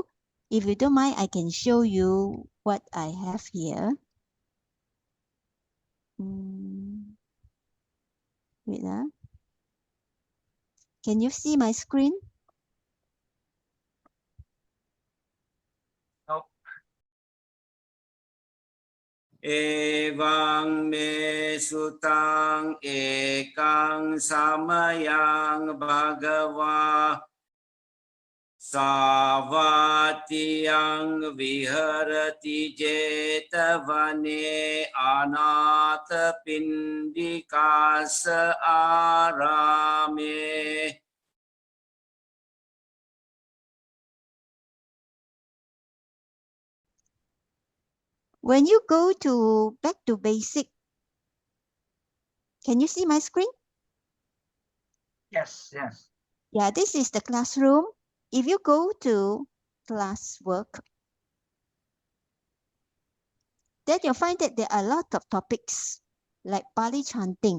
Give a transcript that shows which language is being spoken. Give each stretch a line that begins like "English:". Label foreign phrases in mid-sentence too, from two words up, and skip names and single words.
English: If you don't mind, I can show you what I have here. Wait. Can you see my screen? Nope.
Pali: Evang me sutang ekang samayang bhagava Savatiyang viharati jetavane anata pindikasa arame.
English: When you go back to basic, can you see my screen? Yes. Yeah, this is the classroom. If you go to classwork, then you'll find that there are a lot of topics like Pāļi chanting.